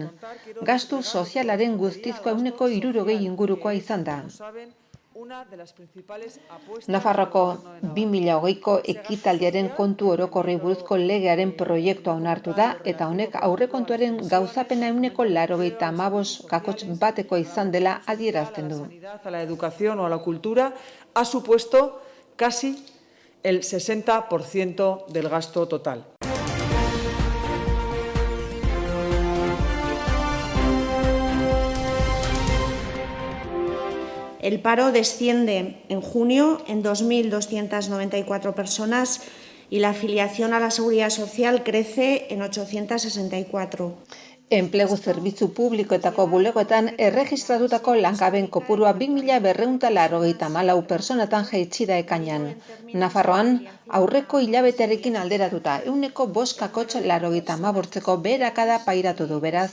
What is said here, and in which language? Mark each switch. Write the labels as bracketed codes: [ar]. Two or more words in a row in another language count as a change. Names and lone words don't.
[eu] Gastu sozialaren guztizko 160 ingurukoa izan da. Nafarroko 2020ko ekitaldiaren kontu orokorrei buruzko legearen proiektua onartu da eta honek aurrekontuaren gauzapena 185 batekoa izan dela adierazten du. [es] A la educación o a la cultura ha supuesto casi el 60% del gasto total. El paro desciende en junio en 2.294 personas y la afiliación a la Seguridad Social crece en 864. [eu] Enplegu zerbitzu publikoetako bulegoetan erregistratutako langabeen kopurua 2.294 pertsonatan jaitsi da ekainean. Nafarroan, aurreko hilabetearekin alderatuta 5,85ko beherakada pairatu du, beraz.